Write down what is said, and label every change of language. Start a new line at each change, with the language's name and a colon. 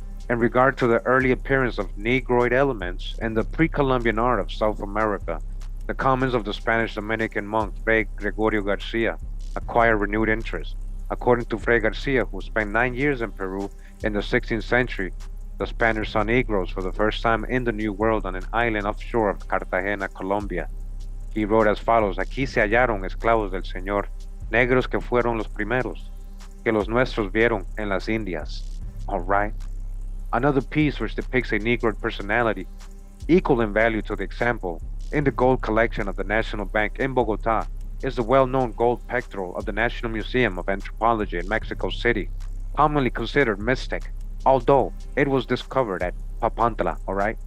English: In regard to the early appearance of Negroid elements in the pre-Columbian art of South America, the comments of the Spanish Dominican monk Fray Gregorio Garcia acquired renewed interest. According to Fray Garcia, who spent 9 years in Peru in the 16th century, the Spaniards saw Negroes for the first time in the New World on an island offshore of Cartagena, Colombia. He wrote as follows:
Spanish: Aquí se hallaron esclavos del Señor, negros que fueron los primeros, que los nuestros vieron en las Indias.
English: Alright. Another piece which depicts a Negroid personality, equal in value to the example, in the gold collection of the National Bank in Bogota, is the well-known gold pectoral of the National Museum of Anthropology in Mexico City, commonly considered Mixtec, although it was discovered at Papantla, alright?